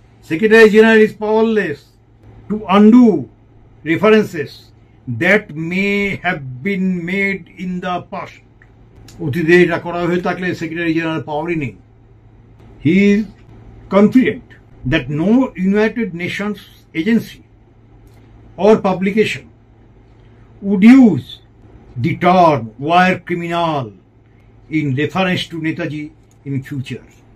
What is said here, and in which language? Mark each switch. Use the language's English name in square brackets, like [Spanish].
[English] Secretary General is powerless to undo references that may have been made in the past. [Bangla] অতীতে এটা করা হয়ে থাকলে সেক্রেটারি জেনারেল পাওয়ারই নেই। [English] He is confident that no United Nations agency or publication would use the term war criminal in reference to Netaji in future.